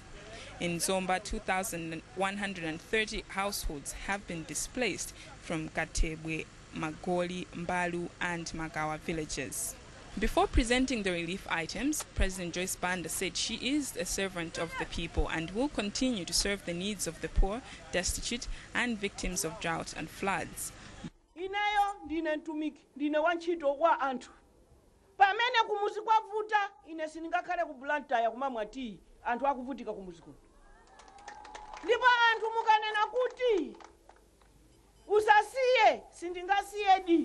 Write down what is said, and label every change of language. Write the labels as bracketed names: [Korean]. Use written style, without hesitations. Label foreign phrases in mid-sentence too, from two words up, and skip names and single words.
[English] In Zomba, 2,130 households have been displaced from Katebwe, Magoli, Mbalu, and Magawa villages. Before presenting the relief items, President Joyce Banda said she is a servant of the people and will continue to serve the needs of the poor, destitute, and victims of drought and floods. [Nyanja] Ineyo ndine ntumiki, ndine wanchito wa anthu. Pamene kumuzi kwavuta, ine siningakale kubulanta ya kumamwa tii, anthu akuvutika kumuzi kuno. Ndipo anthu mukanena kuti usasiye, sindingasiye di.